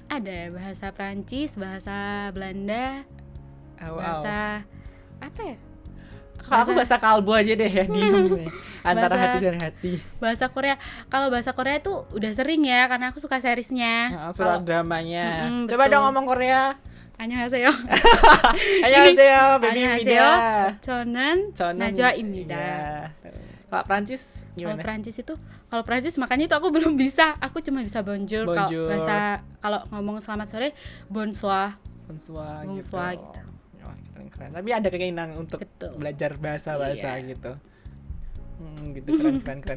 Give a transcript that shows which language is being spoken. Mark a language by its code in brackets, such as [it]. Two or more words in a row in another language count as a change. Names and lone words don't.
[id] Ada bahasa Prancis, bahasa Belanda, bahasa apa ya? Kalau aku bahasa kalbu aja deh ya, diem antara hati dan hati. Bahasa Korea, kalau bahasa Korea itu udah sering ya, karena aku suka seriesnya. Surat dramanya. Coba dong ngomong Korea. [ko] 안녕하세요. 안녕하세요, baby 안녕하세요. Mida. 저는 나주아입니다. [id] Kalau Prancis gimana? Kalau Prancis makanya itu aku belum bisa. Aku cuma bisa bonjour. Kalau ngomong selamat sore, bonsoir gitu. Keren. Tapi ada keinginan untuk belajar bahasa-bahasa gitu. Gitu keren.